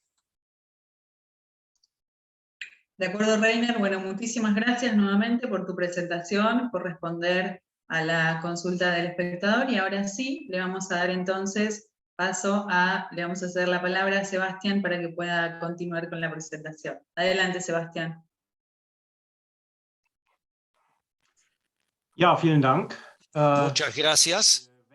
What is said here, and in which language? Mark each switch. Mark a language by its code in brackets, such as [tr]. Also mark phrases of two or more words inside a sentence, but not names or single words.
[es] de acuerdo, Rainer. Bueno, muchísimas gracias nuevamente por tu presentación, por responder a la consulta del espectador. Y ahora sí, le vamos a dar entonces paso le vamos a ceder la palabra a Sebastián para que pueda continuar con la presentación. Adelante, Sebastián. [de] Ja, vielen Dank. [es] Muchas gracias.